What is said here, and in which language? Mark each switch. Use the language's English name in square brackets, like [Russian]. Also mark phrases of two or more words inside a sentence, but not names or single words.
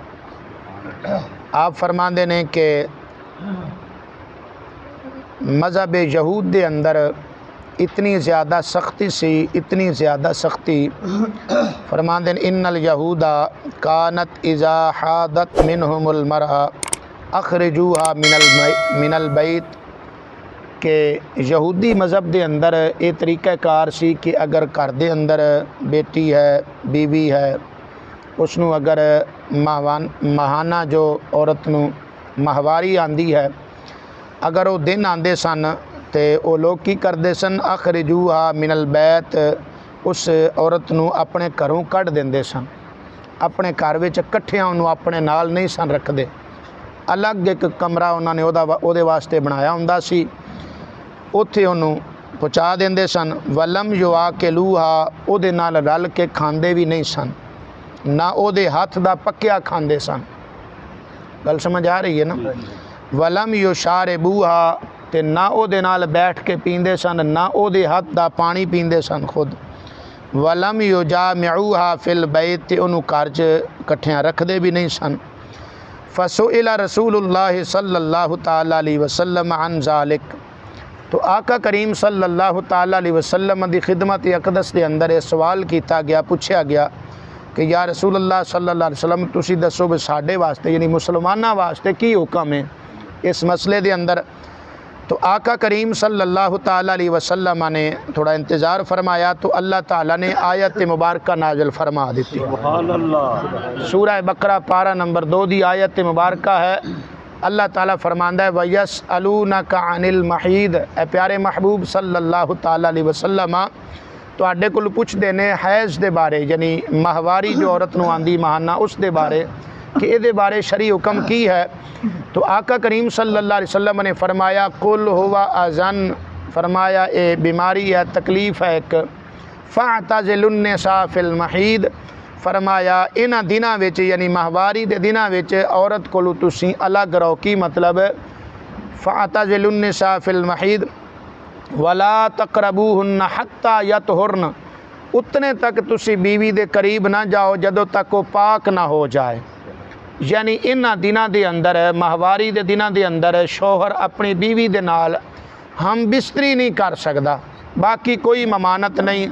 [Punjabi] آپ فرماتے نے کہ مذہب یہود دے اندر اتنی زیادہ سختی سی، اتنی زیادہ سختی. فرماتے نے [Arabic] إن اليهود كانت إذا حاضت منهم المرأة أخرجوها من البيت, [Punjabi] کہ یہودی مذہب کے اندر یہ طریقہ کار سی کہ اگر گھر کے اندر بیٹی ہے، بیوی ہے، اسنوں اگر مہینہ جو عورت نوں ماہواری آندی ہے، اگر وہ دن آتے سن تو وہ لوگ کی کرتے سن, [Arabic] أخرجوها من البيت, [Punjabi] اس عورت نوں اپنے گھروں کڈھ دیندے سن. اپنے گھر وچ کٹھیاں انہوں نے اپنے نال نہیں سن رکھتے، الگ ایک کمرہ انہوں نے اہدے واسطے بنایا ہندا سی، اتھے انہوں نے پہنچا دیندے سن. [Arabic] ولم يؤاكلوها, [Punjabi] اہدے نال رل کے کھاندے بھی نہیں سن، نہ اہدے ہتھ دا پکیا کھاندے سن. گل سمجھ آ رہی ہے نا. [Arabic] ولم يشاربوها, [Punjabi] تے نہ اہدے نال بیٹھ کے پیندے سن، نہ اہدے ہتھ دا پانی پیندے سن خود. [Arabic] ولم يجامعوها في البيت, [Punjabi] تے اہنوں گھر چ اکٹھیاں رکھدے بھی نہیں سن. [Arabic] فسئل رسول الله صلى الله تعالى عليه وسلم عن ذلك, [Urdu] تو آقا کریم [Arabic] صلى الله تعالى عليه وسلم [Urdu] کی خدمت اقدس کے اندر یہ سوال کیا گیا، پوچھا گیا کہ [Arabic] يا رسول الله صلى الله عليه وسلم, [Punjabi] تسی دسو بھی ساڈے واسطے یعنی مسلماناں واسطے کی حکم ہے اس مسئلے کے اندر. [Urdu] تو آقا کریم [Arabic] صلى الله تعالى عليه وسلم [Urdu] نے تھوڑا انتظار فرمایا، تو اللہ تعالی نے آیت مبارک نازل فرما دی. سورہ بقرہ پارہ نمبر 2 کی آیت مبارک ہے. [Punjabi] اللہ تعالی فرماندا ہے [Arabic] ويسألونك عن المحيض, [Punjabi] اے پیارے محبوب [Arabic] صلى الله تعالى عليه وسلم, [Punjabi] تہاڈے کول پچھدے نے حیض دے بارے، یعنی ماہواری جو عورت نوں آندی مہینہ، اس دے بارے کہ اہدے بارے شرعی حکم کی ہے. تو آقا کریم [Arabic] صلى الله عليه وسلم [Punjabi] نے فرمایا [Arabic] قل هو أذى, [Punjabi] فرمایا اے بیماری ہے، تکلیف ہے ایک. [Arabic] فاعتزلوا النساء في المحيض, [Punjabi] فرمایا انہاں دناں وچ یعنی ماہواری دے دناں وچ عورت کولوں تسیں الگ رہو. کی مطلب? [Arabic] فاعتزلوا النساء في المحيض ولا تقربوهن حتى يطهرن, [Punjabi] اتنے تک تسی بیوی دے قریب نہ جاؤ جدوں تک وہ پاک نہ ہو جائے. یعنی انہاں دناں دے اندر، ماہواری دے دناں دے اندر شوہر اپنی بیوی دے نال ہم بستری نہیں کر سکدا، باقی کوئی ممانعت نہیں.